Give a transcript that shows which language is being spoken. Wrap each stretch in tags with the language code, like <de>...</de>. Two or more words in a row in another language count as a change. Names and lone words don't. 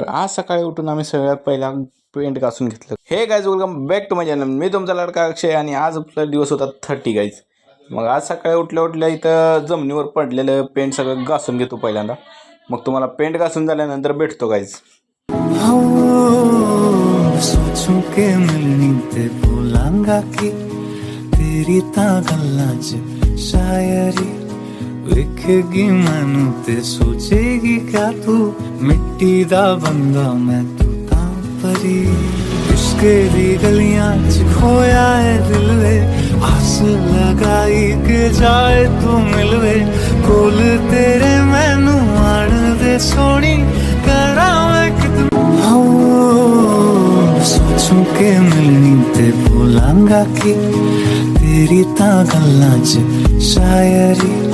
<mr>आज सकाळी उठून आम्ही सगळ्यात पहिला पेंट घासून घेतलं.</mr> <en>hey guys welcome back to my channel.</en> <mr>मी तुमचा लाडका अक्षय आणि आज आपला दिवस होता 30 गाईज. मग आज सकाळी उठल्या इथं जमिनीवर पडलेलं पेंट सगळं घासून घेतो पहिल्यांदा. मग तुम्हाला पेंट घासून झाल्यानंतर भेटतो गाईज.</mr> <pa>ਸੋਚੂੰ ਕੇ ਮਿਲਣੀ ਤੇ ਭੁੱਲਾਂਗਾ ਕੀ ਤੇਰੀ ਤਾਂ ਗੱਲਾਂ ਚ ਸ਼ਾਇਰੀ ਵਿਖੇਗੀ ਮੈਨੂੰ ਤੇ ਸੋਚੇਗੀ ਕਿਆ ਤੂੰ ਮਿੱਟੀ ਦਾ ਬੰਦਾ ਮੈਂ ਤੂੰ ਤਾਂ ਪਰੀ ਇਸ਼ਕ ਦੀ ਗਲੀਆਂ ਚ ਖੋਇਆ ਹੈ ਦਿਲ ਵੇ ਆਸ ਲਗਾਈ ਕੇ ਜਾਏ ਤੂੰ ਮਿਲਵੇ ਕੋਲ ਤੇਰੇ ਮੈਨੂੰ ਆਣ ਦੇ ਸੋਣੀ ਕਰਾਂ ਮੈਂ ਕਿਤਨਾ ਸੋਚੂੰ ਕੇ ਮਿਲਣੀ ਤੇ ਭੁੱਲਾਂਗਾ ਕੀ ਤੇਰੀ ਤਾਂ ਗੱਲਾਂ ਚ ਸ਼ਾਇਰੀ</pa>